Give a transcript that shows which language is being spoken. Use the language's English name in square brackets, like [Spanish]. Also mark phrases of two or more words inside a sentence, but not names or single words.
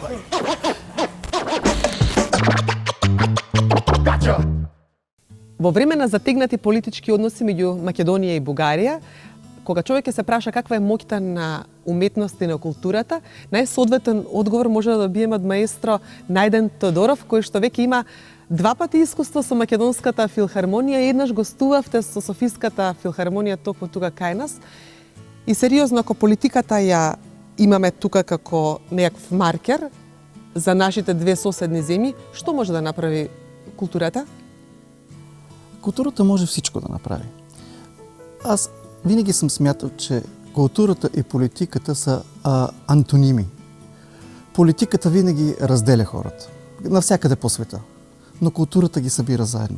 [Macedonian] Во време на затегнати политички односи меѓу Македонија и Бугарија, кога човек ќе се праша каква е моќта на уметноста и на културата, најсоодветен одговор може да добиеме од маестро Најден Тодоров, кој што веќе има Два пати искуство со Македонската филхармонија, еднаш гостувавте со Софиската филхармонија токму тука кај нас. И сериозно, ако политиката ја имаме тука како некакв маркер за нашите две соседни земји, што може да направи културата? [Bulgarian] Културата може всичко да направи. Аз винаги съм смятал, че културата и политиката са антоними. Политиката винаги разделя хората, навсякъде по света, но културата ги събира заедно.